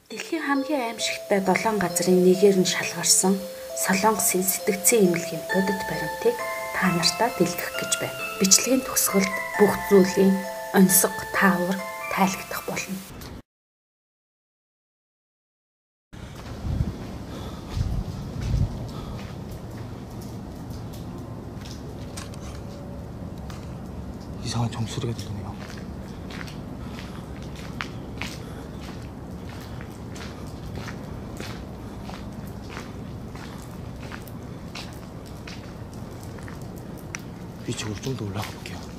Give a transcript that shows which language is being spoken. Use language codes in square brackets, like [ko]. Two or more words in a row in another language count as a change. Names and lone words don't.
[mn] Дэлхийн хамгийн аимшигтай 7 газрын нэгээр нь шалгарсан Солонгосын сэтгцийн эмнэлгийн бодит баримтыг та нартаа дэлгэх гэж байна. Бичлэгийн төгсгөлд бүх зүйлийн оньсог таавар тайлбарлах болно. [ko] 이상한 종소리가 들리네요. 위쪽으로 좀 더 올라가 볼게요.